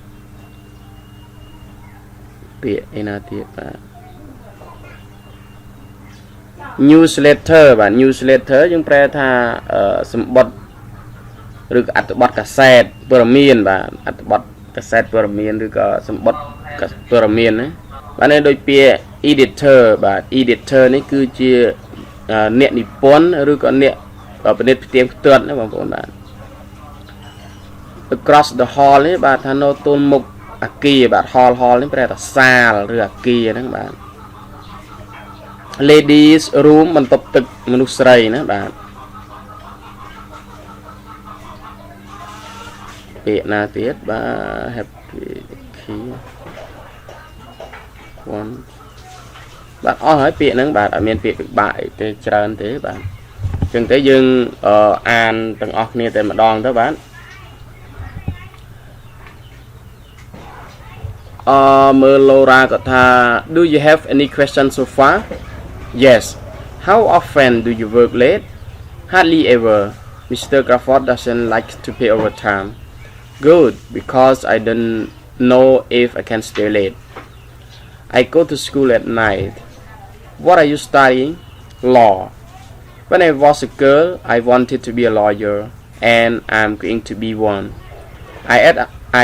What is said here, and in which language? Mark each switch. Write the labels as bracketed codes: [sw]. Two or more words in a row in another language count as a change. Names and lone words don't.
[km] ពាក្យឯណាទៀតបាទ newsletter បាទ newsletter យើងប្រែថាសម្បត្តិឬក៏អត្ថបទកាសែតព័ត៌មានបាទអត្ថបទកាសែតព័ត៌មានឬក៏សម្បត្តិព័ត៌មានណាបាទនេះដូចពាក្យ editor បាទ editor នេះគឺជាអ្នកនិពន្ធឬក៏អ្នកប្រឌិតផ្ទៀងផ្ទាត់ណាបងប្អូនបាទ [en] across the hall [km] នេះបាទថានៅទល់មុខអគារបាទ hall នេះប្រែថាសាលឬអគារហ្នឹងបាទ [en] ladies room [km] បន្ទប់ទឹកមនុស្សស្រីណាបាទពាក្យណាទៀតបាទ [en] happy key one [km] បាទអស់ហើយពាក្យហ្នឹងបាទអត់មានពាក្យពិបាកអីទេច្រើនទេបាទអញ្ចឹងទៅយើងអានទាំងអស់គ្នាតែម្ដងទៅបាទ មើល Laura គាត់ថា [en] do you have any questions so far yes how often do you work late hardly ever Mr. Crawford doesn't like to pay overtime good because I don't know if I can stay late I go to school at night what are you studying law when I was a girl I wanted to be a lawyer and I'm going to be one I